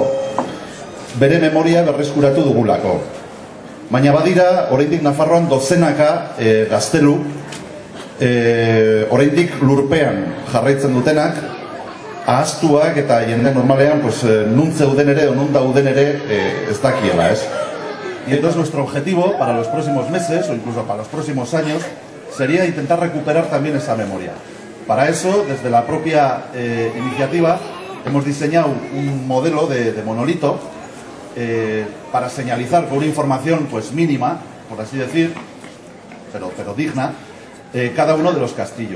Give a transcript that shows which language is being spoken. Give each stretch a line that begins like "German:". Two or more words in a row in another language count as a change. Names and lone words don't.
Basque: Bere memoria berreskuratu dugulako. Baina badira, oraindik Nafarroan dozenaka gaztelu, oraindik lurpean jarraitzen dutenak, ahaztuak eta jende normalean nun zeuden ere o nun dauden ere ez dakiela, ez?
Spanish: Y entonces nuestro objetivo para los próximos meses o incluso para los próximos años sería intentar recuperar también esa memoria. Para eso, desde la propia iniciativa, hemos diseñado un modelo de monolito para señalizar con una información mínima, por así decir, pero digna, cada uno de los castillos.